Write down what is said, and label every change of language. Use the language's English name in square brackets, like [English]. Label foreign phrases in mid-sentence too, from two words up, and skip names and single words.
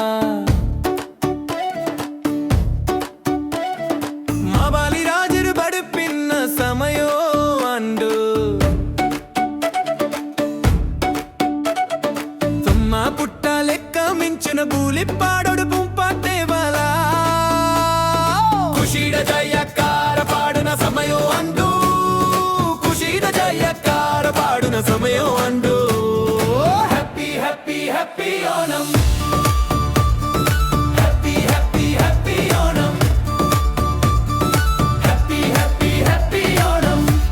[Tulu] ಮಾಬಾಲಿ ರಾಜರು ಬಡುಪಿನ್ನ ಸಮಯೋ ಅಂಡು ತುಮ್ಮ ಪುಟ್ಟ ಲೆಕ್ಕ ಮಿಂಚಿನ ಬೂಲಿ ಪಾಡೋಡು ಪುಂಪಾತೆ ಬಲ ಖುಷಿಡ ಜಯಕಾರ ಪಾಡುನ ಸಮಯೋ ಅಂಡು ಖುಷಿಡ ಜಯಕಾರ ಪಾಡುನ ಸಮಯೋ ಅಂಡು [English] happy happy happy Onam. Happy, happy, happy Onam. Happy, happy, happy Onam.